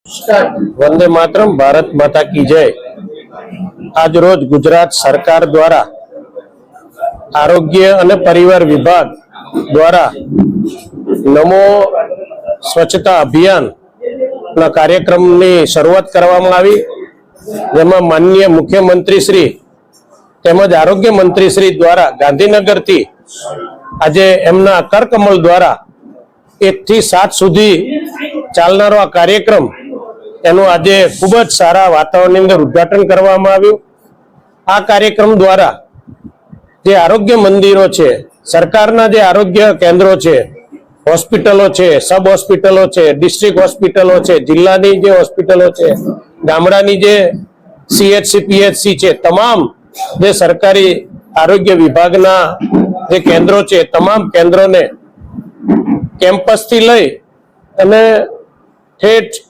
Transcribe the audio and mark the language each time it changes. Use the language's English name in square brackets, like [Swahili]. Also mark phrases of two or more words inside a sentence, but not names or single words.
[Hindi] वंदे मातरम, भारत माता की जय। आज रोज गुजरात सरकार द्वारा आरोग्य और परिवार विभाग द्वारा नमो स्वच्छता [Gujarati] અભિયાન કાર્યક્રમ કી શુરુઆત કરવામાં આવી, જેમાં માનનીય મુખ્યમંત્રી શ્રી તેમજ આરોગ્ય મંત્રી શ્રી દ્વારા ગાંધીનગર થી આજ એમના કરકમલ દ્વારા 1 થી 7 સુધી ચાલનારો આ કાર્યક્રમ એનુ આજ ખૂબજ સારા વાતાવરણ અંદર ઉદ્ઘાટન કરવામાં આવ્યું। આ કાર્યક્રમ દ્વારા જે આરોગ્ય મંદિરો છે, સરકારના જે આરોગ્ય કેન્દ્રો છે, હોસ્પિટલો છે, [English] sub hospitals [Gujarati] છે, [English] district hospitals [Gujarati] છે, જિલ્લાની જે હોસ્પિટલો છે, ગામડાની જે સીએચસી પીએચસી છે, તમામ જે સરકારી આરોગ્ય વિભાગના જે કેન્દ્રો છે, તમામ કેન્દ્રો ને કેમ્પસ થી લઈ અને ઠેઠ